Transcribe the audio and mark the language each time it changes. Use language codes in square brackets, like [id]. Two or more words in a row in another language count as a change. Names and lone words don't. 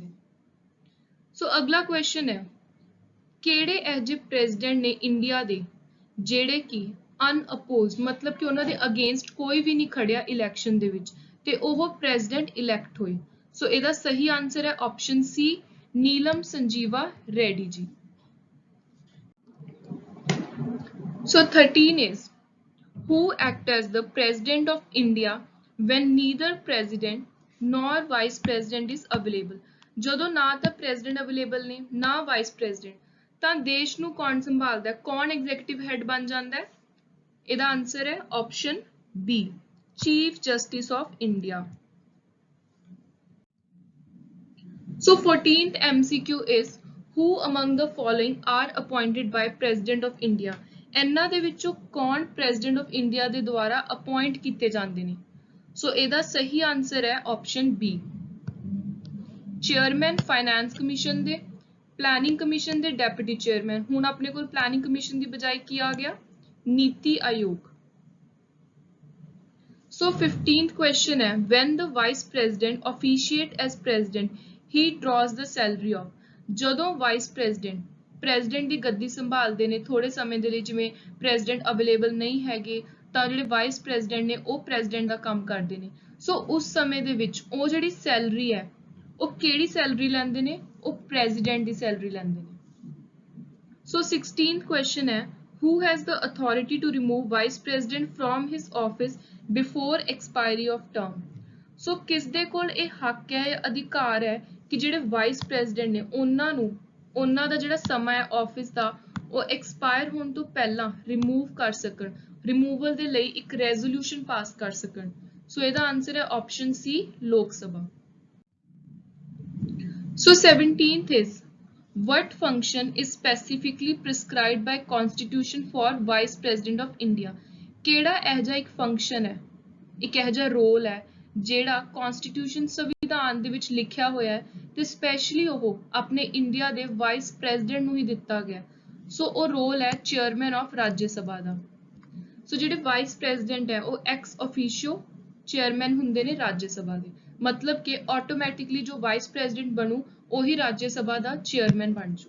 [pa] ਸੋ ਅਗਲਾ ਕੁਐਸਚਨ ਹੈ ਕਿਹੜੇ ਇਹੋ ਜਿਹੇ ਪ੍ਰੈਜ਼ੀਡੈਂਟ ਨੇ ਇੰਡੀਆ ਦੇ ਜਿਹੜੇ ਕਿ ਅਨਅਪੋਜ਼ਡ ਮਤਲਬ ਕਿ ਉਹਨਾਂ ਦੇ ਅਗੇਂਸਟ ਕੋਈ ਵੀ ਨਹੀਂ ਖੜਿਆ ਇਲੈਕਸ਼ਨ ਦੇ ਵਿੱਚ ਤੇ ਉਹ [en] President elect [pa] ਹੋਏ। ਸੋ ਇਹਦਾ ਸਹੀ ਆਨਸਰ ਹੈ [en] option C [pa] ਨੀਲਮ ਸੰਜੀਵਾ ਰੈਡੀ ਜੀ। [en] So 13 is who act as the President of India when neither President nor Vice President is available। [pa] ਜਦੋਂ ਨਾ ਤਾਂ [en] President available [pa] ਨੇ ਨਾ [en] Vice President, [pa] ਤਾਂ ਦੇਸ਼ ਨੂੰ ਕੌਣ ਸੰਭਾਲਦਾ, ਕੌਣ [en] executive head [pa] ਬਣ ਜਾਂਦਾ ਹੈ। ਇਹਦਾ ਆਨਸਰ ਹੈ [en] option B Chief Justice of India. So 14th MCQ is who among the following are appointed by President of India। [pa] ਇਹਨਾਂ ਦੇ ਵਿੱਚੋਂ ਕੌਣ [en] President of India [pa] ਦੇ ਦੁਆਰਾ ਅਪਾਇੰਟ ਕੀਤੇ ਜਾਂਦੇ ਨੇ। ਸੋ ਇਹਦਾ ਸਹੀ ਆਨਸਰ ਹੈ [en] option B chairman Finance Commission [pa] ਦੇ, [en] Planning Commission [pa] ਦੇ [en] deputy chairman. [pa] ਹੁਣ ਆਪਣੇ ਕੋਲ [en] Planning Commission [pa] ਦੀ ਬਜਾਏ ਕੀ ਆ ਗਿਆ ਨੀਤੀ ਆਯੋਗ। [en] ਸੋ 15th question ਹੈ when the vice president officiate as president he draws the salary of। [pa] ਜਦੋਂ [en] Vice President President [pa] ਦੀ ਗੱਦੀ ਸੰਭਾਲਦੇ ਨੇ ਥੋੜੇ ਸਮੇਂ ਦੇ ਲਈ, ਜਿਵੇਂ [en] President available [pa] ਨਹੀਂ ਹੈਗੇ ਤਾਂ ਜਿਹੜੇ [en] Vice President [pa] ਨੇ ਉਹ ਪ੍ਰੈਜ਼ੀਡੈਂਟ ਦਾ ਕੰਮ ਕਰਦੇ ਨੇ। ਸੋ ਉਸ ਸਮੇਂ ਦੇ ਵਿੱਚ ਉਹ ਜਿਹੜੀ ਸੈਲਰੀ ਹੈ ਉਹ ਕਿਹੜੀ ਸੈਲਰੀ ਲੈਂਦੇ ਨੇ, ਉਹ ਪ੍ਰੈਜ਼ੀਡੈਂਟ ਦੀ ਸੈਲਰੀ ਲੈਂਦੇ ਨੇ। [en] ਸੋ 16th question ਹੈ who has the authority to remove vice president from his office before expiry of term। [pa] ਸੋ ਕਿਸ ਦੇ ਕੋਲ ਇਹ ਹੱਕ ਹੈ ਜਾਂ ਅਧਿਕਾਰ ਹੈ ਕਿ ਜਿਹੜੇ [en] Vice President [pa] ਨੇ ਉਹਨਾਂ ਨੂੰ ਉਹਨਾਂ ਦਾ ਜਿਹੜਾ ਸਮਾਂ ਹੈ ਆਫਿਸ ਦਾ ਉਹ ਐਕਸਪਾਇਰ ਹੋਣ ਤੋਂ ਪਹਿਲਾਂ ਰਿਮੂਵ ਕਰ ਸਕਣ, ਰਿਮੂਵਲ ਦੇ ਲਈ ਇੱਕ [en] resolution pass [pa] ਕਰ ਸਕਣ। ਸੋ ਇਹਦਾ ਆਨਸਰ ਹੈ [en] option C [pa] ਲੋਕ ਸਭਾ। [en] ਸੋ 17th is what function is specifically prescribed by constitution for vice president of India। [pa] ਕਿਹੜਾ ਇਹੋ ਜਿਹਾ ਇੱਕ ਫੰਕਸ਼ਨ ਹੈ, ਇੱਕ ਇਹੋ ਜਿਹਾ ਰੋਲ ਹੈ ਜਿਹੜਾ ਕਨਸਟੀਟਿਊਸ਼ਨ ਸੰਵਿਧਾਨ ਦੇ ਵਿੱਚ ਲਿਖਿਆ ਹੋਇਆ ਹੈ ਤੇ ਸਪੈਸ਼ਲੀ ਉਹ ਆਪਣੇ ਇੰਡੀਆ ਦੇ [en] Vice President [pa] ਨੂੰ ਹੀ ਦਿੱਤਾ ਗਿਆ। ਸੋ ਉਹ ਰੋਲ ਹੈ [en] chairman of [pa] ਰਾਜ ਸਭਾ ਦਾ। ਸੋ ਜਿਹੜੇ [en] Vice President [pa] ਹੈ ਉਹ [en] ex officio chairman [pa] ਹੁੰਦੇ ਨੇ ਰਾਜ ਸਭਾ ਦੇ, ਮਤਲਬ ਕਿ ਆਟੋਮੈਟਿਕਲੀ ਜੋ [en] Vice President [pa] ਬਣੂ ਉਹੀ ਰਾਜ ਸਭਾ ਦਾ ਚੇਅਰਮੈਨ ਬਣ ਜੂ।